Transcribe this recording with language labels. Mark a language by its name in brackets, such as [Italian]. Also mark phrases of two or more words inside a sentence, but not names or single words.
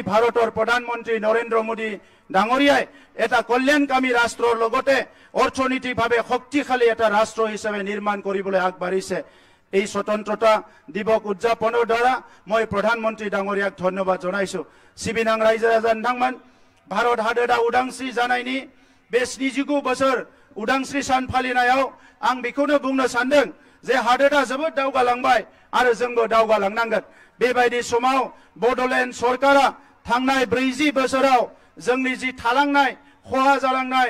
[Assamese] ভাৰতৰ প্ৰধানমন্ত্ৰী নৰেন্দ্ৰ মোদী ডাঙৰীয়াই এটা কল্যাণকামী ৰাষ্ট্ৰৰ লগতে অৰ্থনৈতিকভাৱে শক্তিশালী এটা ৰাষ্ট্ৰ হিচাপে নিৰ্মাণ কৰিবলৈ আগবাঢ়িছে এই স্বতন্ত্ৰতা দিৱস উদযাপনৰ দ্বাৰা মই প্ৰধানমন্ত্ৰী ডাঙৰীয়াক ধন্যবাদ জনাইছো [Bodo] सिबिनां रायजो राजा नोंथांमोन भारत हादोरा उदांस्रि जानायनि बे 29 बोसोर उदांस्रि सान फालिनायाव आं बेखौनो बुंनो सानदों जे हादोरा जोबोद दावगालांबाय आरो जोंबो दावगालांनांगोन बेबायदि समाव बड'लेण्ड सरकारा थांनाय 40 बोसोराव जोंनि जि थालांनाय खहा जालांनाय